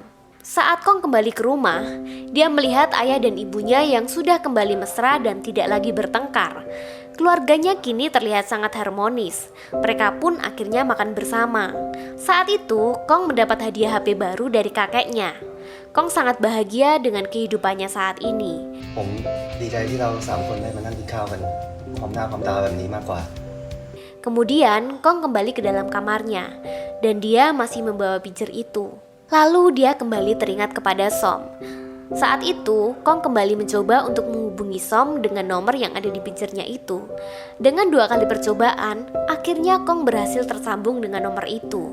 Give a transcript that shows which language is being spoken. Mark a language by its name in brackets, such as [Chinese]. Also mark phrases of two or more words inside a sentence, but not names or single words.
[Indonesian] Saat Kong kembali ke rumah, dia melihat ayah dan ibunya yang sudah kembali mesra dan tidak lagi bertengkar. Keluarganya kini terlihat sangat harmonis. Mereka pun akhirnya makan bersama. Saat itu, Kong mendapat hadiah HP baru dari kakeknya. Kong sangat bahagia dengan kehidupannya saat ini. [Thai] ผมดีใจที่เรา3 คนได้มานั่งกินข้าวกันพร้อมหน้าพร้อมตาแบบนี้มากกว่า [Indonesian] Kemudian, Kong kembali ke dalam kamarnya dan dia masih membawa pager itu. Lalu dia kembali teringat kepada Som. Saat itu, Kong kembali mencoba untuk menghubungi Som dengan nomor yang ada di pagernya itu. Dengan 2 kali percobaan, akhirnya Kong berhasil tersambung dengan nomor itu.